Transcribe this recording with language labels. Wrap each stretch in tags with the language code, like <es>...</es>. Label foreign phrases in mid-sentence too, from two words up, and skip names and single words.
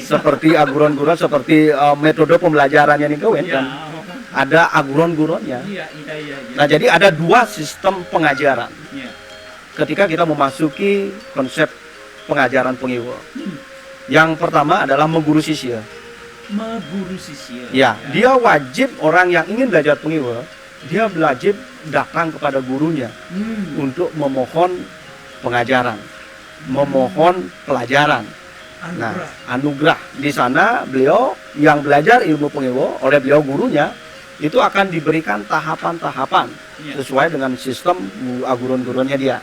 <id>Seperti aguron-guron, seperti metode pembelajarannya niku Iya, kan. Ada aguron-guronnya. iya. Nah, jadi ada dua sistem pengajaran. Iya. Ketika kita memasuki konsep pengajaran pengiwa. Yang pertama adalah mengguru sisya. Meguru sisya. Ya, dia wajib orang yang ingin belajar pengiwa, dia wajib datang kepada gurunya untuk memohon pengajaran, memohon pelajaran. Nah, anugerah. Di sana beliau yang belajar ilmu pengiwa oleh beliau gurunya itu akan diberikan tahapan-tahapan sesuai dengan sistem aguron-guronnya dia.</id>